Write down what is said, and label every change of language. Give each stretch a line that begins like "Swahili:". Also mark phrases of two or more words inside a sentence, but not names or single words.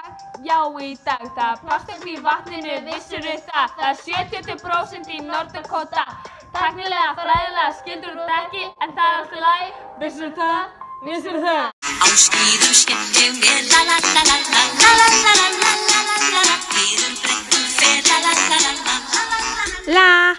Icelandic: Já, í dag. Það er plastefni í vatninu, vissirðu það? Það er 70% í Norður-Dakota. Tæknilega, fræðilega skildur þetta ekki, en það er allt í lagi. Vissirðu það? Á skíðum skemmtum við la la la la la la la la la la la la la. Skíðum brekkum fer la la la la la la la la.